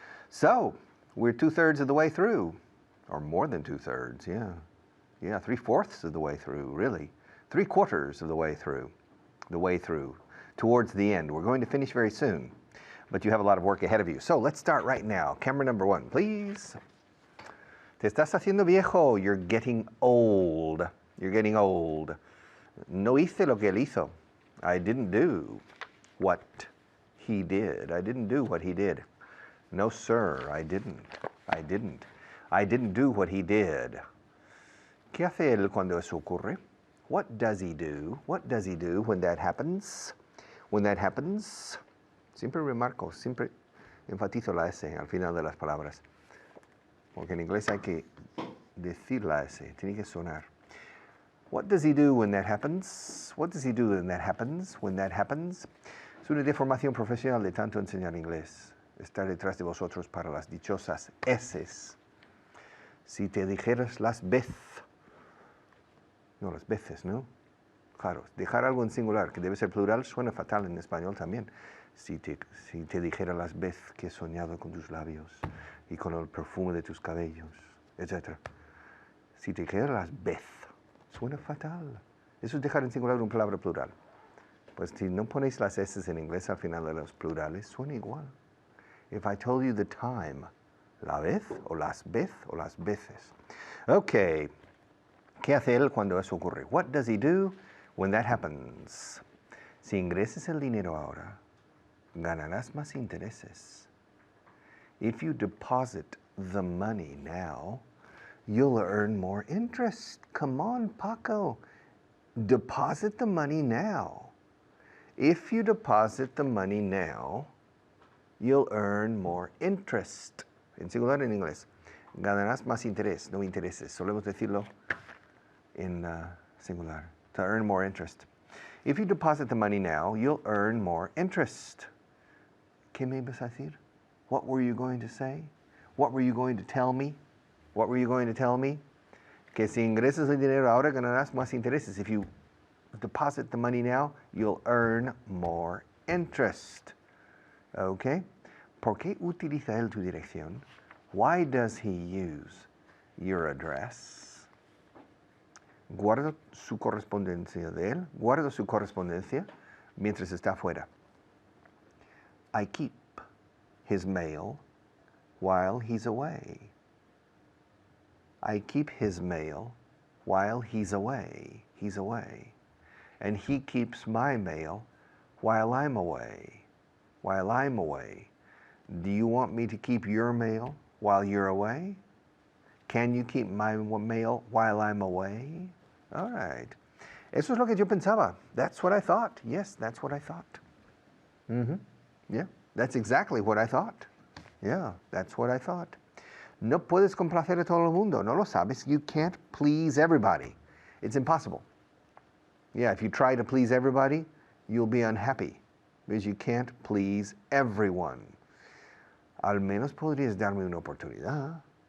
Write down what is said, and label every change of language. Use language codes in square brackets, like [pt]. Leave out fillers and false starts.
[en] So, we're 2/3 of the way through, or more than 2/3, yeah. Yeah, 3/4 of the way through, really. 3/4 of the way through, towards the end. We're going to finish very soon, but you have a lot of work ahead of you. So, let's start right now. Camera number 1, please. [es] Te estás haciendo viejo. [en] You're getting old. You're getting old. [es] No hice lo que él hizo. [en] I didn't do what he did. I didn't do what he did. No, sir, I didn't. I didn't do what he did. [es] ¿Qué hace él cuando eso ocurre? [en] What does he do? What does he do when that happens? When that happens, [es] siempre remarco, siempre enfatizo la S al final de las palabras. Porque en inglés hay que decir la S, tiene que sonar. [en] What does he do when that happens? What does he do when that happens? When that happens. [es] Es una deformación profesional de tanto enseñar inglés. Estar detrás de vosotros para las dichosas S's. Si te dijeras las veces, ¿no? Claro, dejar algo en singular, que debe ser plural, suena fatal en español también. Si te dijera las veces que he soñado con tus labios y con el perfume de tus cabellos, etc. Si te dijera las veces, suena fatal. Eso es dejar en singular una palabra plural. Pues si no ponéis las S en inglés al final de los plurales, suena igual. [en] If I told you the time, [es] la vez, o las veces. [en] Okay. [es] ¿Qué hace él cuando eso ocurre? [en] What does he do when that happens? [es] Si ingresas el dinero ahora, ganarás más intereses. [en] If you deposit the money now, you'll earn more interest. Come on, Paco. Deposit the money now. If you deposit the money now, you'll earn more interest. [es] En singular en inglés. Ganarás más interés, no intereses. Solemos decirlo en singular. [en] To earn more interest. If you deposit the money now, you'll earn more interest. [es] ¿Qué me ibas a decir? [en] What were you going to say? What were you going to tell me? What were you going to tell me? [es] Que si ingresas el dinero ahora ganarás más intereses. [en] If you deposit the money now, you'll earn more interest. Okay? [es] ¿Por qué utiliza él tu dirección? [en] Why does he use your address? [es] Guarda su correspondencia de él. Guarda su correspondencia mientras está fuera. [en] I keep his mail while he's away. I keep his mail while he's away. He's away. And he keeps my mail while I'm away. While I'm away. Do you want me to keep your mail while you're away? Can you keep my mail while I'm away? All right. [es] Eso es lo que yo pensaba. [en] That's what I thought. Yes, that's what I thought. Yeah, that's exactly what I thought. Yeah, that's what I thought. [es] No puedes complacer a todo el mundo. No lo sabes. [en] You can't please everybody. It's impossible. Yeah, if you try to please everybody, you'll be unhappy because you can't please everyone. [es] Al menos podrías darme una oportunidad.